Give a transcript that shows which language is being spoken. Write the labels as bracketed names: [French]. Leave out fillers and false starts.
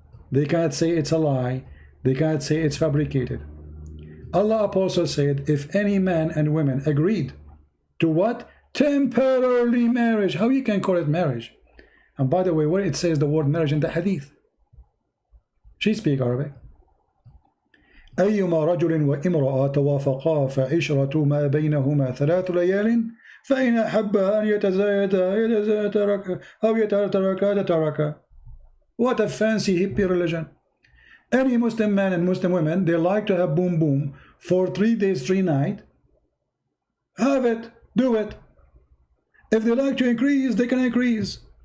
[English] They cannot say it's a lie. They cannot say it's fabricated. Allah also said, if any man and women agreed to what? Temporarily marriage. How you can call it marriage? And by the way, where it says the word marriage in the hadith, she speaks Arabic. [Arabic] أيما رجل وامرأة توافقا فعشرة ما بينهما 3 ليال فإن أحبا أن يتزايدا أو يتركا تتركا. [English] What a fancy hippie religion. Any Muslim man and Muslim women, they like to have boom boom for 3 days, 3 nights. Have it, do it. If they like to increase, they can increase.